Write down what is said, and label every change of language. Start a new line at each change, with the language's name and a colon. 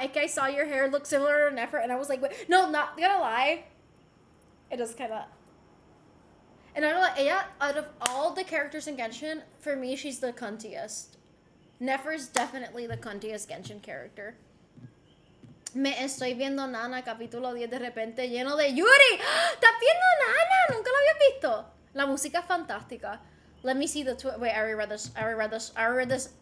Spanish: Es que
English: I saw your hair look similar to Nefer, and I was like, wait, no, not gonna lie. It does kind of. And I don't know, ella, out of all the characters in Genshin, for me, she's the cuntiest. Nefer's definitely the cuntiest Genshin character.
Spanish: Me estoy viendo Nana, capítulo 10, de repente lleno de Yuri. ¿Estás viendo Nana? Nunca lo había visto. La música es fantástica.
English: Let me see the wait, I reread this.